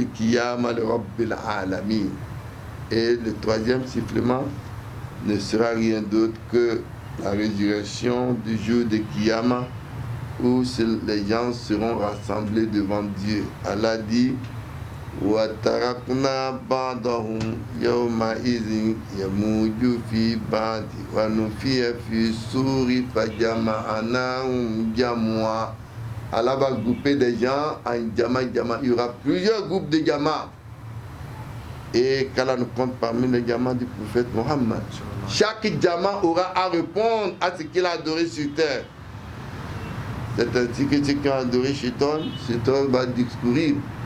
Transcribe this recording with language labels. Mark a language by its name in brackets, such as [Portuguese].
[French] Et le troisième sifflement ne sera rien d'autre que la résurrection du jour de Kiyama, où les gens seront rassemblés devant Dieu. Allah dit, [Arabic] وَتَرَكْنَا بَعْضَهُمْ يَوْمَئِذٍ يَمُوجُ فِي بَعْضٍ وَنُفِخَ فِي الصُّورِ فَجَمَعْنَاهُمْ جَمْعًا. [French] Allah va grouper des gens en jama. Il y aura plusieurs groupes de jama. Et qu'Allah nous compte parmi les jama du prophète Mohammed. Chaque jama aura à répondre à ce qu'il a adoré sur terre. C'est ainsi que ceux qui ont adoré Shaitan va discourir.